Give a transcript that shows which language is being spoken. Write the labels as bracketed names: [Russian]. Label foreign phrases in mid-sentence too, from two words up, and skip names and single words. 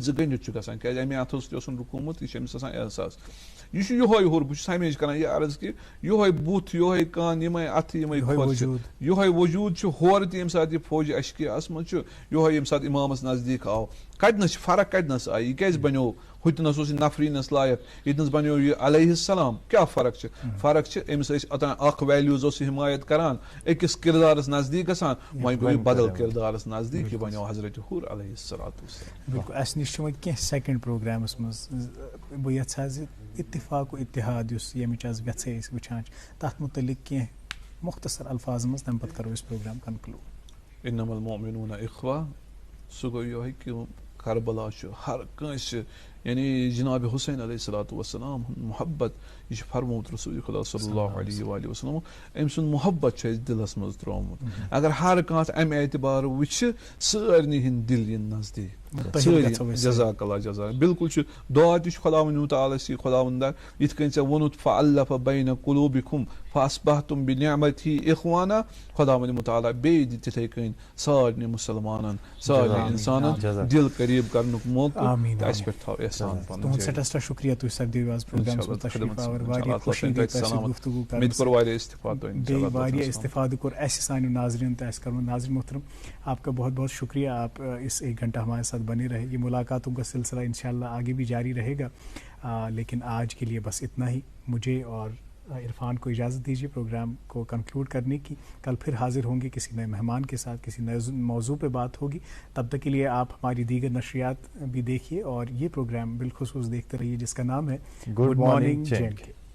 [Kashmiri] زٕ گٔنڈِتھ چھُ گژھان کیازِ امے اتھو سۭتۍ اوسُن رُکومُت یہِ چھُ أمِس آسان احساس یہِ چھُ یِہوے ہُر بہٕ چھُس ہمیشہِ کران یہِ عرض کہِ یِہوے بُتھ یِہوے کان یِمے اتھٕ یِمے کھۄر چھِ یِہوے وجوٗد چھُ ہورٕ تہِ ییٚمہِ ساتہٕ یہِ فوجہِ اشکیاہس منٛز چھُ یِہوے ییٚمہِ ساتہٕ امامس نزدیٖک آو کتنس چھِ فرق کتنس آیہِ یہِ کیازِ بنیو ہُتنس اوس یہِ نفریٖنس لایق ییٚتنس بنیو یہِ [Arabic] علیہ السلام [Kashmiri] کیاہ فرق چھِ فرق چھِ أمِس ٲسۍ اوٚتام اکھ ویلیوٗز اوس یہِ حمایت کران أکِس کردارس نزدیٖک گژھان وۄنۍ گوٚو یہِ بدل کردارس نزدیٖک یہِ بنیو حضرت حُر [Arabic] علیہ الصلوۃ والسلام [Kashmiri] بالکل اسہِ نِش چھِ وۄنۍ کینٛہہ سیکنڈ پروگرامس منٛز بہٕ یژھٕ ہا زِ اتفاق و اتحاد یُس ییٚمِچ آز ویژھے أسۍ وٕچھان چھِ تتھ مُتعلق کینٛہہ مختصر الفاظن منٛز تمہِ پتہٕ کرو أسۍ پروگرام کنکلوٗڈ [Arabic] انما المؤمنون اخوہ [Kashmiri] سُہ گوٚو یِہوے کہِ کربلا چھُ ہر کٲنٛسہِ یعنی جناب حُسین [Arabic] علیہ الصلوۃ والسلام [Kashmiri] ہُنٛد محبت یہِ چھُ فرمومُت رسول خدا [Arabic] صلی اللہ علیہ وآلہ وسلم [Kashmiri] أمۍ سُنٛد محبت چھُ اَسہِ دِلس منٛز ترومُت اگر ہر کانٛہہ امہِ اعتبار وٕچھِ سارنٕے ہٕنٛدۍ دِل یِن نزدیٖک سٲری [Arabic] جزاک اللہ جزاک [Kashmiri] بالکل چھُ دعا تہِ چھُ خۄداوند مُتعالٰی خۄداوندا یِتھ کٔنۍ ژےٚ ووٚنُتھ [Arabic] فَأَلَّفَ بَیْنَ قُلوٗبِکُم فَأَصْبَحْتُم بِنِعْمَتِهِ إِخْوَانًا [Kashmiri] خۄداوند مُتعالٰی بیٚیہِ دِ تِتھٕے کٔنۍ سارنٕے مُسلمانن سارنٕے اِنسانن دِل قریٖب کرنُک موقعہٕ تہٕ اَسہِ پٮ۪ٹھ تھاو احسان پنُن تُہُنٛد سٮ۪ٹھاہ شُکریہ تُہۍ سپدیو آز پروگرامس منٛز تشریٖف آوٕر واریاہ خوشی گٔے تۄہہِ سۭتۍ گفتگوٗ کرنس بیٚیہِ واریاہ استفادٕ کوٚر اَسہِ سانیو ناظریٖن تہٕ اَسہِ کوٚرمُت [Urdu] ناظریٖن محترم آپ کا بہت بہت شکریہ آپ اس 1 گھنٹہ ہمارے ساتھ بنے رہے یہ ملاقاتوں کا سلسلہ انشاءاللہ آگے بھی جاری رہے گا لیکن آج کے لیے بس اتنا ہی مجھے اور عرفان کو اجازت دیجیے پروگرام کو کنکلوڈ کرنے کی کل پھر حاضر ہوں گے کسی نئے مہمان کے ساتھ کسی نئے موضوع پہ بات ہوگی تب تک کے لیے آپ ہماری دیگر نشریات بھی دیکھیے اور یہ پروگرام بالخصوص دیکھتے رہیے جس کا نام ہے [English] good morning [Urdu] JNK